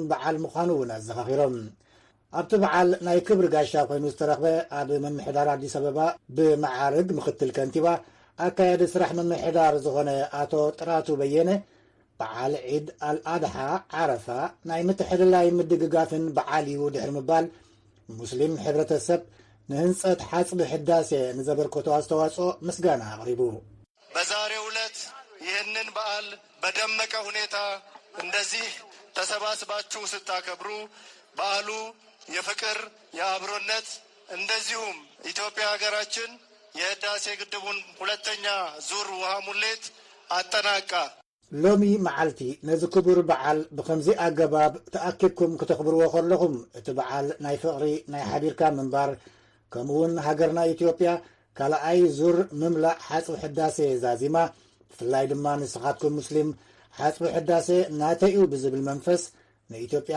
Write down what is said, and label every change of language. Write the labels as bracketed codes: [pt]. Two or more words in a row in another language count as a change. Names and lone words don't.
[ti] በዓል ምዃኑ እውን ኣዘኻኺሮም ኣብቲ በዓል ናይ ክብሪ ጋሻ ኮይኑ ዝተረኽበ ኣብ መምሕዳር ኣዲስ ኣበባ ብመዓርግ ምክትል ከንቲባ ኣካያዲ ስራሕ መምሕዳር ዝኾነ ኣቶ ጥራቱ በየነ በዓል ዒድ አልአድሓ ዓረፋ ናይ ምትሕልላይ ምድግጋፍን በዓል እዩ ድሕሪ ምባል ሙስሊም ሕብረተሰብ ንህንፀት ሓፅቢ ሕዳሴ ንዘበርከቶ አስተዋጽኦ ምስጋና አቅሪቡ [am] በዛሬው ዕለት ይህንን በዓል በደመቀ ሁኔታ እንደዚህ ተሰባስባችሁ ስታከብሩ በዓሉ የፍቅር የአብሮነት እንደዚሁም ኢትዮጵያ ሀገራችን የህዳሴ ግድቡን ሁለተኛ ዙር ውሃ ሙሌት አጠናቃ [ti] ሎሚ መዓልቲ ነዚ ክቡር በዓል ብከምዚ ኣገባብ ተኣኪብኩም ክትኽብርዎ ከለኹም እቲ በዓል ናይ ፍቕሪ ናይ ሓቢርካ ምንባር ከምኡውን ሃገርና ኢትዮጵያ ካልኣይ ዙር ምምላእ ሓፅቢ ሕዳሴ ዛዚማ ብፍላይ ድማ ንስኻትኩም ሙስሊም ሓፅቢ ሕዳሴ ናተይ እዩ ብዝብል መንፈስ ንኢትዮጵያ